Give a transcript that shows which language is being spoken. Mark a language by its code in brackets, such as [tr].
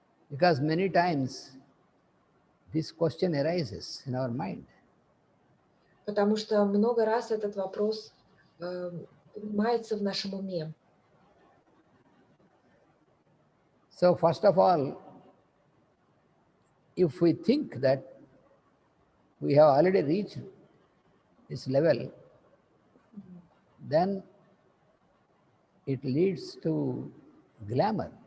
[en] Because many times this question arises in our mind. [ru] Потому что много раз этот вопрос поднимается в нашем уме. [en] So first of all, if we think that we have already reached this level, then it leads to glamour.